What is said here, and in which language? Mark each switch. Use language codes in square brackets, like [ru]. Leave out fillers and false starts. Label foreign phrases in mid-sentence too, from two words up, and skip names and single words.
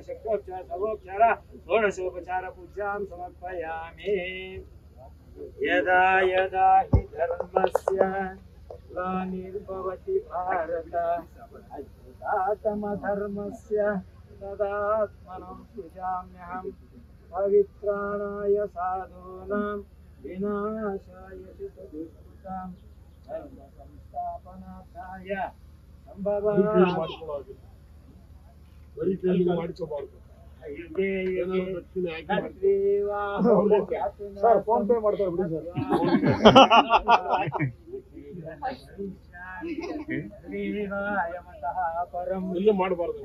[sa] शक्तोपचार सर्वोपचार षोडशोपचार पूजां समर्पयामि यदा यदा हि धर्मस्य ग्लानिर्भवति भारत अद्भुतातमधर्मस्य तदात्मनं सृजाम्यहं पवित्राणाय साधूनां विनाशाय दुष्कृतां धर्मसंस्थापनार्थाय संभवामि [kn] ಸರ್ ಫೋನ್ ಪೇ ಮಾಡ್ತಾರೆ ಬಿಡಿ ಸರ್ ಇಲ್ಲೇ ಮಾಡಬಾರ್ದು